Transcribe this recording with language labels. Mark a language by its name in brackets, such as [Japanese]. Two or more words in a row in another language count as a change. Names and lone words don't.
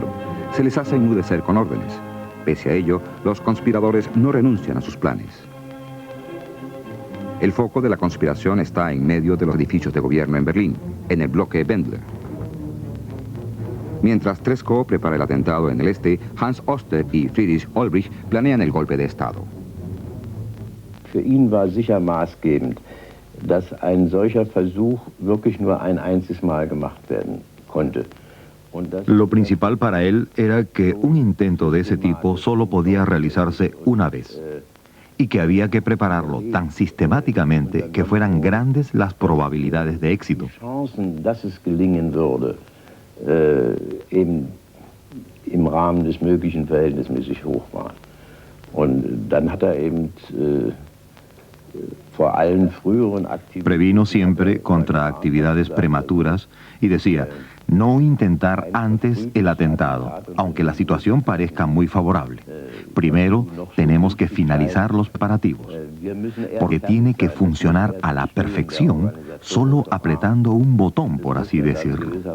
[Spanish] Se les hace enmudecer con órdenes. Pese a ello, los conspiradores no renuncian a sus planes. El foco de la conspiración está en medio de los edificios de gobierno en Berlín, en el bloque Wendler. Mientras Tresckow prepara el atentado en el este, Hans Oster y Friedrich Olbrich planean el golpe de Estado. [German] Für ihn war sicher maßgebend, dass ein solcher Versuch wirklich nur ein einziges Mal gemacht werden konnte. [Spanish] Lo principal para él era que un intento de ese tipo solo podía realizarse una vez y que había que prepararlo tan sistemáticamente que fueran grandes las probabilidades de éxito. [German] Im Rahmen des Möglichen verhältnismäßig hoch war. Und dann hat eben vor allen früheren Aktivitäten... [Spanish] Previno siempre contra actividades prematuras y decía, No intentar antes el atentado, aunque la situación parezca muy favorable. Primero, tenemos que finalizar los preparativos, porque tiene que funcionar a la perfección, solo apretando un botón, por así decirlo.